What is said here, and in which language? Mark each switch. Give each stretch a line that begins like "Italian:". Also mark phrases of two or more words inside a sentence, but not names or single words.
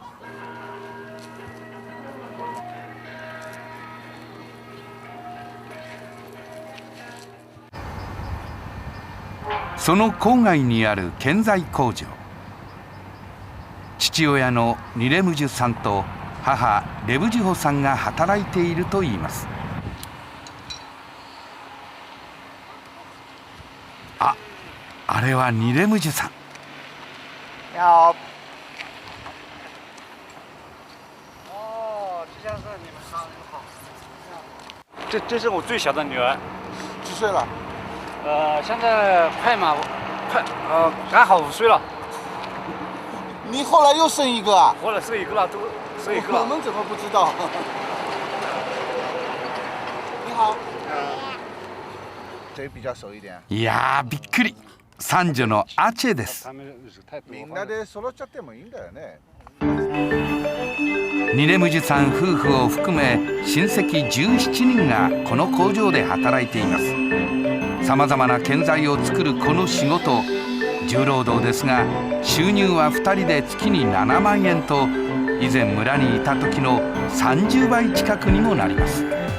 Japanese: その郊外にある建材工場、父親のニレムジュさんと母レブジュホさんが働いているといいます。あれはニレムジュさん。
Chinese: 你好。这是我最小的女儿。几岁了？现在刚好5岁了。你后来又生一个啊？后来生一个了，都生一个了。我们怎么不知道？你好。谁比较熟一点？
Japanese: いやー、びっくり。三女のアチェです。みんなで揃っちゃってもいいんだよね。ニレムジュさん夫婦を含め親戚17人がこの工場で働いています。さまざまな建材を作るこの仕事、重労働ですが収入は2人で月に7万円と以前村にいた時の30倍近くにもなります。